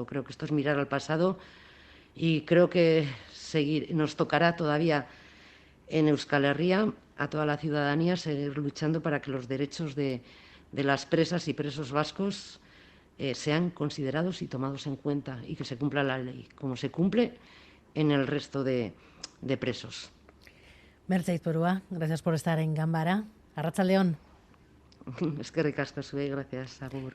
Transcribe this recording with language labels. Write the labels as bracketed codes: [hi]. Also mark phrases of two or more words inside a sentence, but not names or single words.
[es] Creo que esto es mirar al pasado, y creo que nos tocará todavía en Euskal Herria, a toda la ciudadanía, seguir luchando para que los derechos de las presas y presos vascos sean considerados y tomados en cuenta, y que se cumpla la ley como se cumple en el resto de presos. Mertxe Aizpurua, gracias por estar en Ganbara. Arratsaldeon. [eu] Eskerrik asko zuei, gracias, agur.